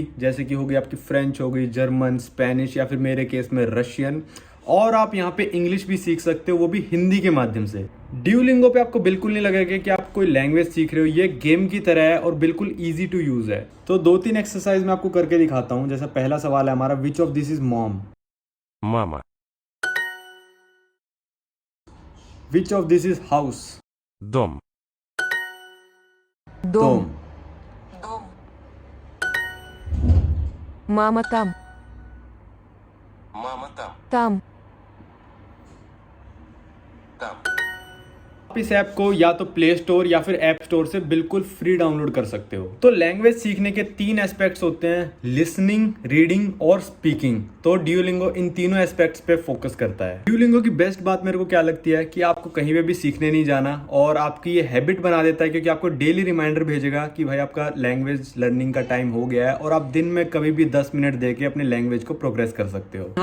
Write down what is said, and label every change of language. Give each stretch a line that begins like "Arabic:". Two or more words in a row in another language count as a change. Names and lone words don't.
Hindi: जैसे कि हो गई आपकी फ्रेंच, हो गई जर्मन, स्पेनिश, या फिर मेरे केस में रशियन। और आप यहाँ पे इंग्लिश भी सीख सकते हो, वो भी हिंदी के माध्यम से। ड्यूलिंगो पे आपको बिल्कुल नहीं लगेगा कि आप कोई लैंग्वेज सीख रहे हो, ये गेम की तरह है और बिल्कुल
English: easy to use
Hindi: है। तो 2-3 एक्सरसाइज मैं आपको करके दिखाता हूँ। जैसा पहला सवाल है हमारा,
English: Which of this is mom.
Russian: Мама.
English: Which of this is house.
Russian: Дом. Дом. Мама там. Мама там. Там. Там.
Hindi: आप इस ऐप को या तो प्ले स्टोर या फिर ऐप स्टोर से बिल्कुल फ्री डाउनलोड कर सकते हो। तो लैंग्वेज सीखने के 3 एस्पेक्ट्स होते हैं, लिसनिंग, रीडिंग और स्पीकिंग। तो ड्यूलिंगो इन तीनों एस्पेक्ट्स पे फोकस करता है। ड्यूलिंगो की बेस्ट बात मेरे को क्या लगती है कि आपको कहीं पे भी सीखने नहीं जाना और आपकी ये हैबिट बना देता है, क्योंकि आपको
English: daily reminder
Hindi: भेजेगा कि भाई आपका
English: language learning
Hindi: का टाइम हो गया है और आप दिन में कभी भी 10 मिनट देके अपने लैंग्वेज को प्रोग्रेस कर सकते हो।